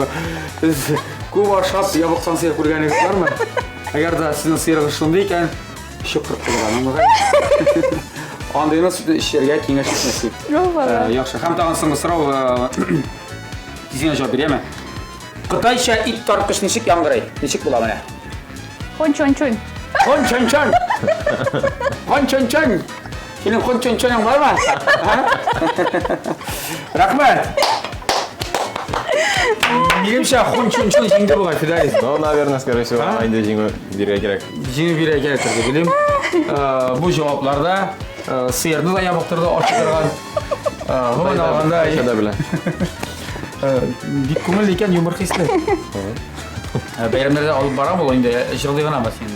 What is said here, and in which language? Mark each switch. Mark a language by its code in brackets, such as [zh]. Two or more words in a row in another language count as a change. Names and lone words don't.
[tt] Biz көп ашап ябыктан сыйыр күргәнегез бармы? Әгәр дә сезнең сыйырыгыз шундый икән, шөкр кылган. Андыйны эшләргә киңәш итмәсик. Яхшы. Һәм тагын соңгы сорау. Дизайнер җавап бирәме? Кытайча ит тарткыч ничек яңгырый? Ничек була менә? Хон-чон-чон. Хон-чон-чон. Хон-чон-чон. Синең хон-чон-чоның бармы? Рәхмәт. Минемчә хон-чон-чон җиңде була, Фидарис. [ru] Ну, наверное, скорее всего, [tt] инде җиңү бирергә кирәк. Җиңү бирергә кирәк дип белим. Бу җавапларда сыерны да ябыктырды, ачтырган. Гомумән алганда, Шәдә белән. бик күңелле икән, юмор хисле. Бәйрәмнәрдә алып барам ул инде, җырлый гына бас инде.